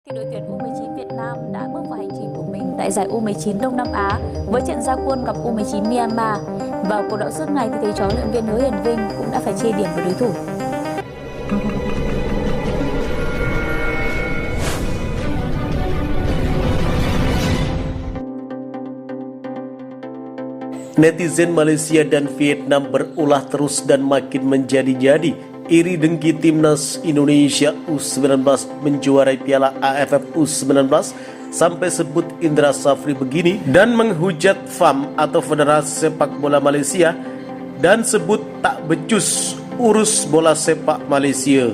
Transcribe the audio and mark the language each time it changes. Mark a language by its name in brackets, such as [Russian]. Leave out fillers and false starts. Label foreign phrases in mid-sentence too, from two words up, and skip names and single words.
[Vietnamese] Thì đội tuyển U19 Việt Nam đã bước vào hành trình của mình tại giải U19 Đông Nam Á với trận ra quân gặp U19 Myanmar. Vào cuộc đọ sức này thì thầy trò huấn luyện viên Hứa Hiền Vinh cũng đã phải chia điểm với đối thủ. [Indonesian] Netizen Malaysia dan Vietnam berulah terus dan makin menjadi-jadi. Iri dengki timnas Indonesia U19 menjuarai Piala AFF U19 sampai sebut Indra Safri begini dan menghujat FAM atau Federasi Sepak Bola Malaysia dan sebut tak becus urus bola sepak Malaysia.